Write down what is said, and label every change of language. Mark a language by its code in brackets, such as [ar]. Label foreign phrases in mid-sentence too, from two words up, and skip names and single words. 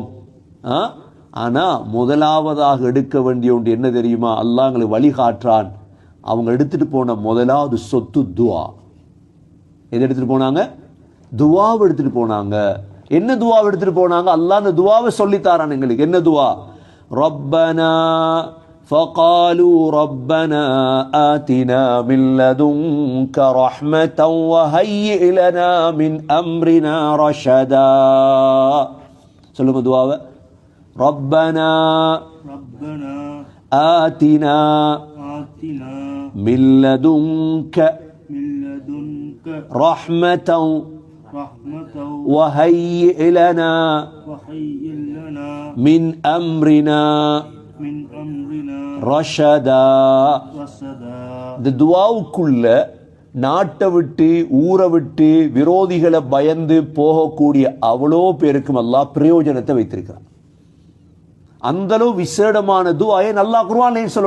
[ta] ஆனா முதலாவதாக எடுக்க வேண்டிய ஒன்று என்ன தெரியுமா? அல்லாஹ் எங்களுக்கு வழிகாட்டுறான். அவங்க எடுத்துட்டு போன முதலாவது சொத்து துவா. எது எடுத்துட்டு போனாங்க? துவாவை எடுத்துட்டு போனாங்க. என்ன துவாவை எடுத்துட்டு போனாங்க? அல்லாஹ் அந்த துவாவை சொல்லித்தாரான் எங்களுக்கு. என்ன துவா? [ar] ரப்பனா فقالوا ربنا آتنا من لدنك رحمة وهيئ لنا من أمرنا رشدا. [ta] சொல்லுங்க துவாவை. [ar] ربنا آتنا من لدنك رحمة وهيئ لنا من أمرنا ரஷதா. [ta] இந்த துவாவுக்குள்ள நாட்டை விட்டு ஊரை விட்டு விரோதிகளை பயந்து போகக்கூடிய அவ்வளோ பேருக்கும் அல்லாஹ் பிரயோஜனத்தை வைத்திருக்கிறான். அந்த அளவு விசேடமான துவாயை நல்லா குர்ஆன்லயும் சொல்லணும்.